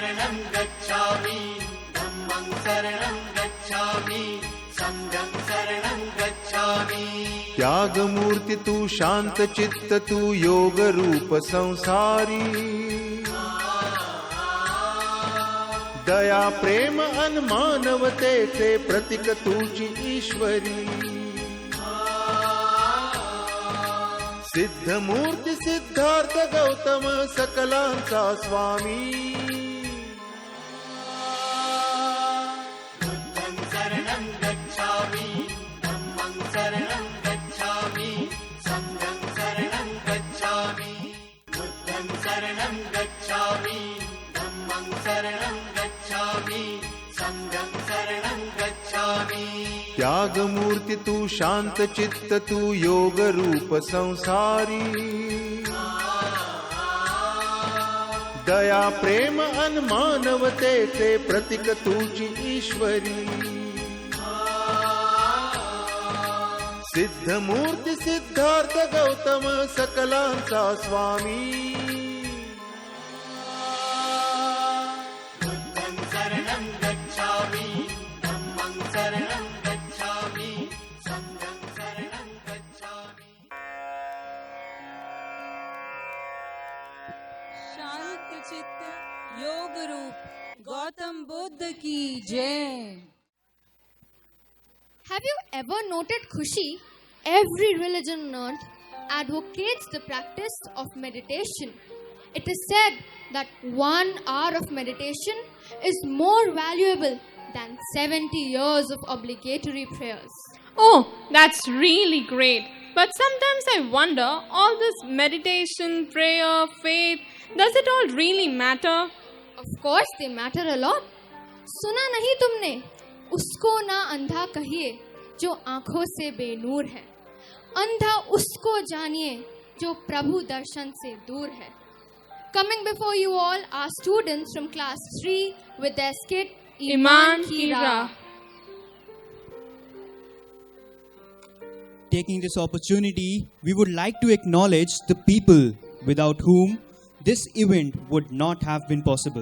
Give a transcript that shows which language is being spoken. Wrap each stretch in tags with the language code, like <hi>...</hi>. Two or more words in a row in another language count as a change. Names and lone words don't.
<pi>शरणं गच्छामि धम्मं शरणं गच्छामि संघं शरणं गच्छामि।</pi> <mr>त्याग मूर्ति तू शांत चित्त तू योग रूप संसारी, दया प्रेम अन मानवतेचे प्रतीक तुझी ईश्वरी। सिद्ध मूर्ती सिद्धार्थ गौतम सकलांचा स्वामी,</mr> <pi>बुद्धं शरणं गच्छामि धम्मं शरणं गच्छामि संघं शरणं गच्छामि। बुद्धं शरणं गच्छामि धम्मं शरणं गच्छामि संघं शरणं गच्छामि।</pi> <mr>त्याग मूर्ति तू शांत चित्त तू योग रूप संसारी, दया प्रेम अन मानवतेचे प्रतीक तुझी ईश्वरी। सिद्ध मूर्ती सिद्धार्थ गौतम सकलांचा स्वामी,</mr> <pi>बुद्धं शरणं गच्छामि धम्मं शरणं गच्छामि संघं शरणं गच्छामि।</pi> <hi>शांत चित्त योग रूप गौतम बुद्ध की जय।</hi> <en>Have you ever noted, Khushi? Every religion on earth advocates the practice of meditation. It is said that 1 hour of meditation is more valuable than 70 years of obligatory prayers. Oh, that's really great. But sometimes I wonder, all this meditation, prayer, faith, does it all really matter? Of course they matter a lot.</en> <hi>सुना नहीं तुमने? उसको ना अंधा कहिए जो आंखों से बेनूर है, अंधा उसको जानिए जो प्रभु दर्शन से दूर है।</hi> <en>Coming before you all are students from class 3 with their skit Iman Ki Raah. Taking this opportunity, we would like to acknowledge the people without whom this event would not have been possible.</en>